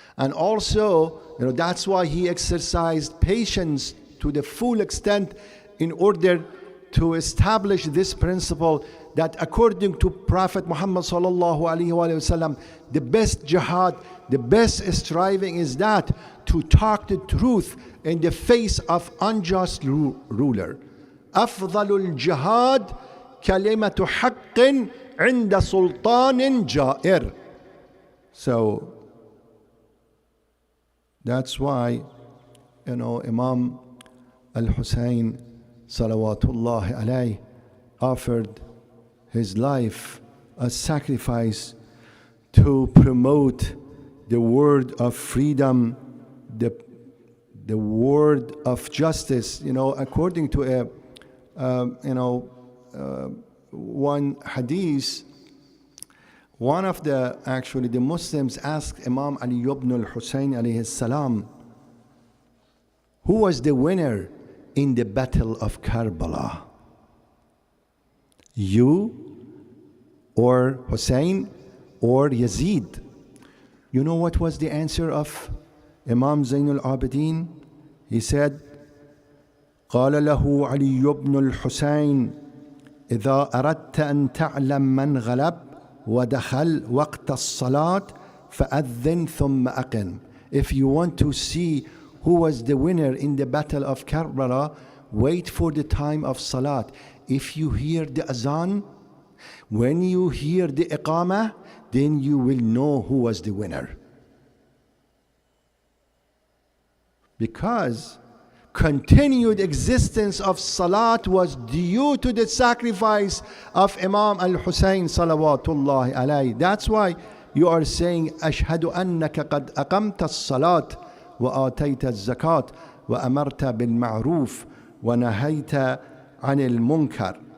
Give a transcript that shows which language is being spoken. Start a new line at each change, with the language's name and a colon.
English: And also, that's why he exercised patience to the full extent in order to establish this principle that according to Prophet Muhammad sallallahu alaihi wasallam, the best jihad, the best striving is that to talk the truth in the face of unjust ruler.
Arabic: أفضل الجهاد كلمة حق عند سلطان جائر.
English: So that's why Imam al-Hussein salawatullahi alayhi offered his life as sacrifice to promote the word of freedom, the word of justice, according to a one hadith, one of the Muslims asked Imam Ali ibn al-Husayn alayhi salam, who was the winner in the battle of Karbala? You or Hussein or Yazid? You know what was the answer of Imam Zain al-Abidin? He said,
Arabic: قال له علي بن الحسين إذا أردت أن تعلم من غلب ودخل وقت الصلاة فأذن ثم أقم.
English: If you want to see who was the winner in the battle of Karbala, wait for the time of Salat. If you hear the azan, when you hear the iqamah, then you will know who was the winner. Because continued existence of Salat was due to the sacrifice of Imam al-Husayn salawatullahi alayhi. That's why you are saying,
Arabic: أشهد أنك قد أقمت الصلاة وآتيت الزكاة وأمرت بالمعروف ونهيت عن المنكر.